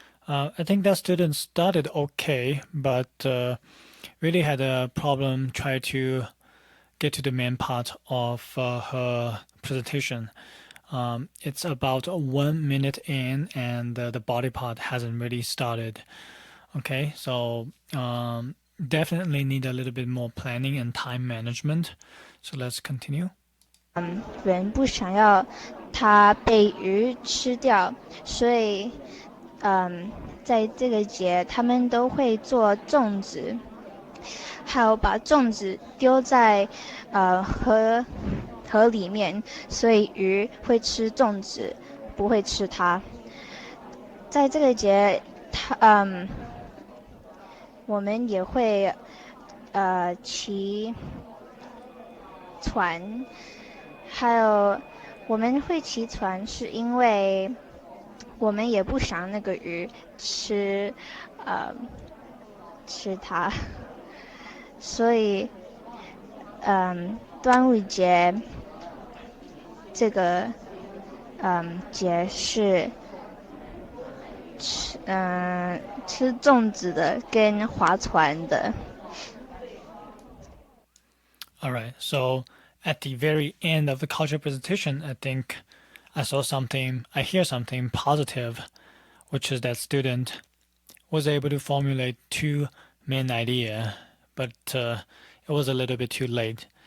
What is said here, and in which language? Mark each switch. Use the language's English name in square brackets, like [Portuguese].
[English] I think that student started okay, but really had a problem trying to get to the main part of her presentation. It's about 1 minute in, and the body part hasn't really started. Okay, so definitely need a little bit more planning and time management. So let's continue. [Chinese] 人不想要它被鱼吃掉，所以在这个节他们都会做粽子，还有把粽子丢在河里面，所以鱼会吃粽子，不会吃它。在这个节，我们也会骑船，还有我们会骑船是因为我们也不想那个鱼吃它，所以端午节这个节是吃粽子的跟划船的。 [English] Alright, so at the very end of the culture presentation, I think I hear something positive, which is that student was able to formulate 2 main ideas, but it was a little bit too late.